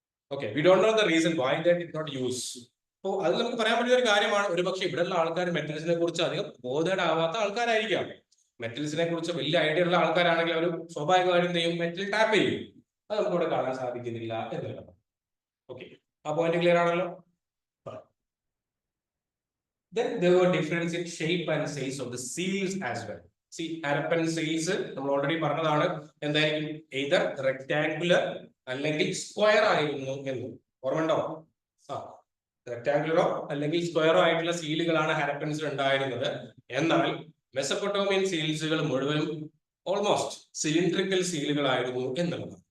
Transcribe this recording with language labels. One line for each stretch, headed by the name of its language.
English: Okay, we don't know the reason why they did not use.
Malayalam: അപ്പോൾ അത് നമുക്ക് പറയാൻ പറ്റിയ ഒരു കാര്യമാണ്. ഒരു പക്ഷെ ഇവിടെയുള്ള ആൾക്കാർ മെറ്റൽസിനെ കുറിച്ച് അധികം ബോധേഡാവാത്ത ആൾക്കാരായിരിക്കാം. മെറ്റൽസിനെ കുറിച്ച് വലിയ ഐഡിയ ഉള്ള ആൾക്കാരാണെങ്കിൽ അവർ സ്വാഭാവികമായിട്ടും ചെയ്യും, മെറ്റൽ ടാപ്പ് ചെയ്യും. അത് നമുക്ക് ഇവിടെ കാണാൻ സാധിക്കുന്നില്ല എന്നുള്ളതാണ്. ഓക്കെ, ആ പോയിന്റ് ക്ലിയർ ആണല്ലോ.
English: Then there were difference in shape and size of the seals as well.
Malayalam: See, Harappan seals നമ്മൾ ഓൾറെഡി പറഞ്ഞതാണ്, എന്തായിരിക്കും, either rectangular അല്ലെങ്കിൽ സ്ക്വയർ ആയിരുന്നു എന്ന് ഓർമ്മയുണ്ടോ? റെക്ടാങ്കുലറോ അല്ലെങ്കിൽ സ്ക്വയറോ ആയിട്ടുള്ള സീലുകളാണ് ഹാരപ്പൻസിൽ ഉണ്ടായിരുന്നത്. എന്നാൽ മെസപ്പൊട്ടോമിയൻ സീൽസുകൾ മുഴുവനും ഓൾമോസ്റ്റ് സിലിണ്ട്രിക്കൽ സീലുകളായിരുന്നു എന്നുള്ളതാണ്.